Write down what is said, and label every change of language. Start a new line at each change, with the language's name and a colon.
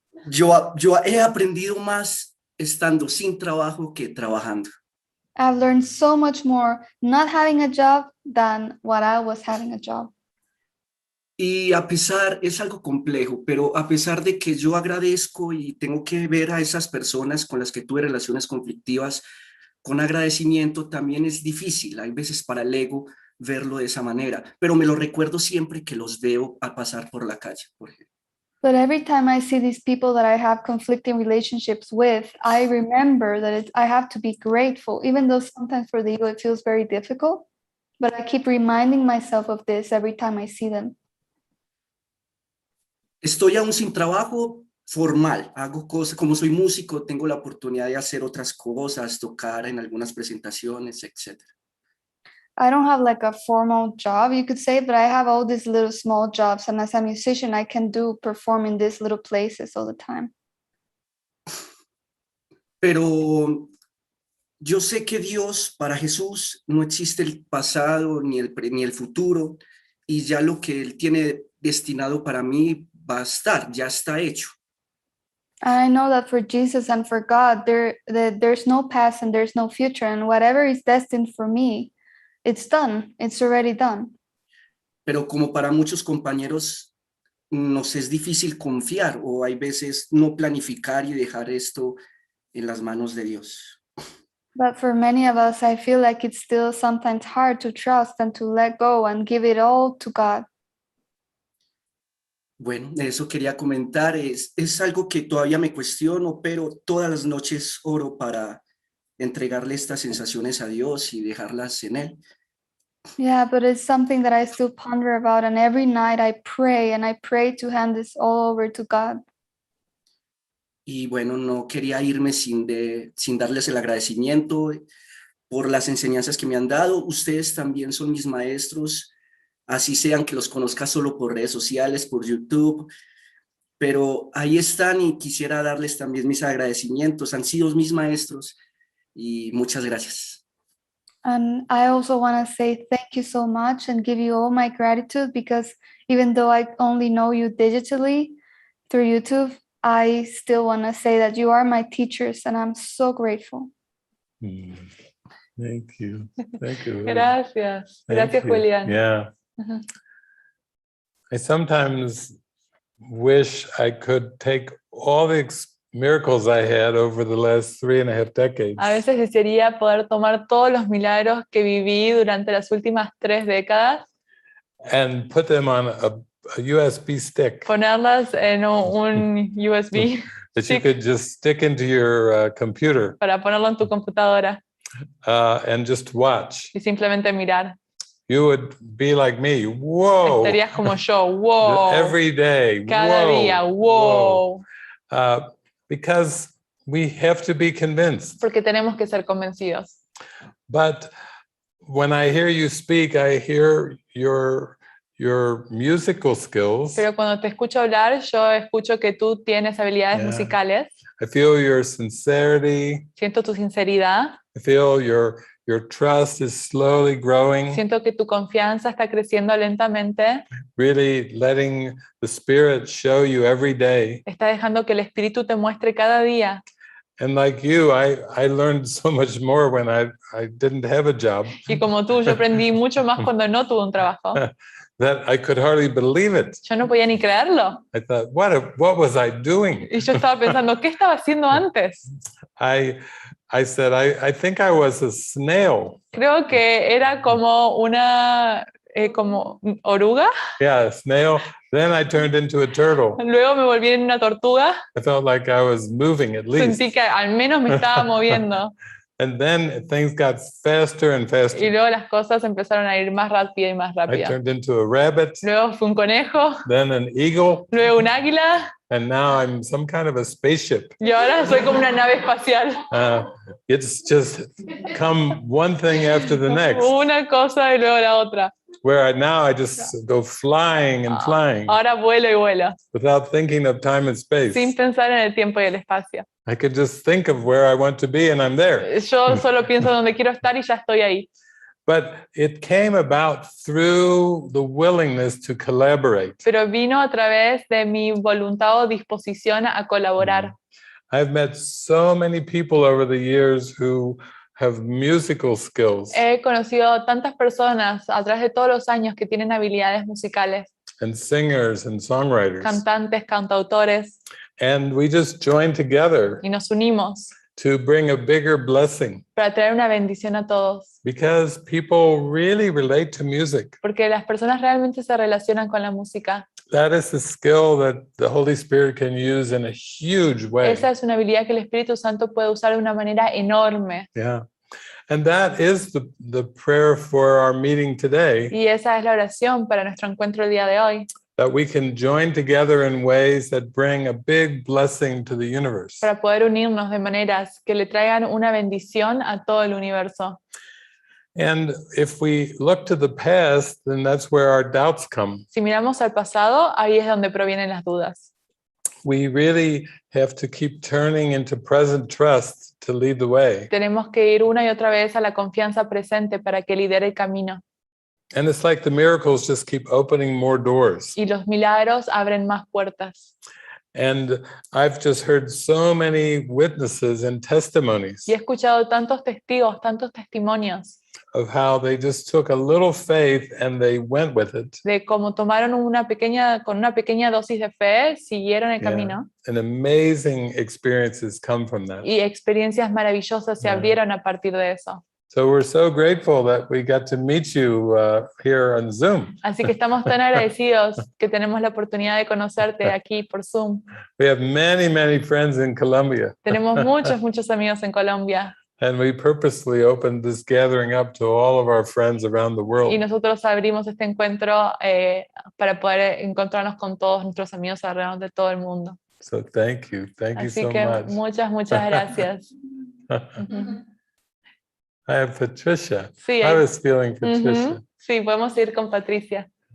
Spanish: Yo he aprendido más estando sin trabajo que trabajando.
English: I've learned so much more not having a job than what I was having a job.
Spanish: Y es algo complejo, pero a pesar de que yo agradezco y tengo que ver a esas personas con las que tuve relaciones conflictivas con agradecimiento, también es difícil, hay veces para el ego verlo de esa manera, pero me lo recuerdo siempre que los veo al pasar por la calle, por ejemplo.
English: But every time I see these people that I have conflicting relationships with, I remember that I have to be grateful, even though sometimes for the ego it feels very difficult, but I keep reminding myself of this every time I see them.
Spanish: Estoy aún sin trabajo formal, hago cosas, como soy músico, tengo la oportunidad de hacer otras cosas, tocar en algunas presentaciones, etc.
English: I don't have like a formal job, you could say, but I have all these little small jobs. And as a musician, I can perform in these little places all the time.
Spanish: Pero yo sé que Dios, para Jesús, no existe el pasado ni el futuro, y ya lo que Él tiene destinado para mí va a estar, ya está hecho.
English: And I know that for Jesus and for God, there's no past and there's no future, and whatever is destined for me, it's done. It's already done.
Spanish: Pero como para muchos compañeros nos es difícil confiar o hay veces no planificar y dejar esto en las manos de Dios.
English: But for many of us, I feel like it's still sometimes hard to trust and to let go and give it all to God.
Spanish: Bueno, eso quería comentar. Es algo que todavía me cuestiono, pero todas las noches oro para entregarle estas sensaciones a Dios y dejarlas en Él.
English: Yeah, but it's something that I still ponder about, and every night I pray to hand this all over to God.
Spanish: Y bueno, no quería irme sin darles el agradecimiento por las enseñanzas que me han dado. Ustedes también son mis maestros, así sean que los conozca solo por redes sociales, por YouTube, pero ahí están y quisiera darles también mis agradecimientos. Han sido mis maestros y muchas gracias.
English: And I also want to say thank you so much and give you all my gratitude, because even though I only know you digitally through YouTube, I still want to say that you are my teachers and I'm so grateful. Thank you. Thank you.
Spanish: Gracias.
English: Thank
Spanish: Gracias,
English: you. Julián. Yeah. Ujú. I sometimes wish I could take all the miracles I had over the last 3.5 decades
Spanish: A veces desearía poder tomar todos los milagros que viví durante las últimas 3 décadas,
English: and put them on a USB stick
Spanish: ponerlas en un USB
English: that you stick could just stick into your computer
Spanish: para ponerlo en tu computadora
English: and just watch.
Spanish: y simplemente mirar.
English: You would be like me. Whoa.
Spanish: Estarías como yo, wow,
English: Every day.
Spanish: cada whoa, día, wow,
English: because we have to be convinced.
Spanish: porque tenemos que ser convencidos.
English: But when I hear you speak, I hear your musical skills.
Spanish: Pero cuando te escucho hablar, yo escucho que tú tienes habilidades
English: Yeah.
Spanish: musicales,
English: I feel your sincerity.
Spanish: siento tu sinceridad,
English: I feel your trust is slowly growing.
Spanish: siento que tu confianza está creciendo lentamente,
English: Really letting the Spirit show you every day.
Spanish: está dejando que el Espíritu te muestre cada día.
English: And like you, I learned so much more when I didn't have a job
Spanish: Y como tú, yo aprendí mucho más cuando no tuve un trabajo.
English: that I could hardly believe it.
Spanish: Yo no podía ni creerlo.
English: I thought, what was I doing?
Spanish: Y yo estaba pensando, ¿qué estaba haciendo antes?
English: I said, I think I was a snail.
Spanish: Creo que era como una como oruga.
English: Yeah, a snail. Then I turned into a turtle.
Spanish: Luego me volví en una tortuga.
English: I felt like I was moving at least.
Spanish: Sentí que al menos me estaba moviendo.
English: And then things got faster and
Spanish: Y
English: faster.
Spanish: luego las cosas empezaron a ir más rápido y más
English: I
Spanish: rápido.
English: turned into a rabbit,
Spanish: Luego fue un conejo,
English: then an eagle,
Spanish: luego un águila,
English: and now I'm some kind of a spaceship.
Spanish: y ahora soy como una nave espacial.
English: It's just come one thing after the next,
Spanish: Una cosa y luego la otra.
English: where now I just go flying and flying
Spanish: Ahora vuelo y vuelo,
English: without thinking of time and space.
Spanish: sin pensar en el tiempo y el espacio.
English: I could just think of where I want to be and I'm there.
Spanish: Yo solo pienso dónde quiero estar y ya estoy ahí.
English: But it came about through the willingness to collaborate.
Spanish: Pero vino a través de mi voluntad o disposición a colaborar.
English: I've met so many people over the years who have musical skills
Spanish: He conocido tantas personas a través de todos los años que tienen habilidades musicales,
English: and singers and songwriters.
Spanish: cantantes, cantautores,
English: And we just joined together
Spanish: y nos unimos
English: to bring a bigger blessing
Spanish: para traer una bendición a todos,
English: because people really relate to music.
Spanish: porque las personas realmente se relacionan con la música.
English: That is the skill that the Holy Spirit can use in a huge way.
Spanish: Esa es una habilidad que el Espíritu Santo puede usar de una manera enorme.
English: Yeah. And that is the prayer for our meeting today,
Spanish: Y esa es la oración para nuestro encuentro el día de hoy,
English: that we can join together in ways that bring a big blessing to the universe.
Spanish: para poder unirnos de maneras que le traigan una bendición a todo el universo.
English: And if we look to the past, then that's where our doubts come.
Spanish: Si miramos al pasado, ahí es donde provienen las dudas.
English: We really have to keep turning into present trust to lead the way.
Spanish: Tenemos que ir una y otra vez a la confianza presente para que lidere el camino.
English: And it's like the miracles just keep opening more doors.
Spanish: Y los milagros abren más puertas.
English: And I've just heard so many witnesses and testimonies
Spanish: Y he escuchado tantos testigos, tantos testimonios
English: of how they just took a little faith and they went with it.
Spanish: de cómo tomaron con una pequeña dosis de fe, siguieron el
English: Yeah.
Spanish: camino
English: And amazing experiences come from that.
Spanish: y experiencias maravillosas se
English: Yeah.
Spanish: abrieron a partir de eso.
English: So we're so grateful that we got to meet you here on Zoom.
Spanish: Así que estamos tan agradecidos que tenemos la oportunidad de conocerte aquí por Zoom.
English: We have many, many friends in Colombia,
Spanish: Tenemos muchos amigos en Colombia
English: and we purposely opened this gathering up to all of our friends around the world.
Spanish: y nosotros abrimos este encuentro para poder encontrarnos con todos nuestros amigos alrededor de todo el mundo.
English: So thank you. Thank you
Spanish: Así
English: so
Spanish: que
English: much.
Spanish: muchas gracias. Ujú.
English: I have Patricia.
Spanish: Sí,
English: I was feeling Patricia. Ujú.
Spanish: Sí, podemos ir con Patricia.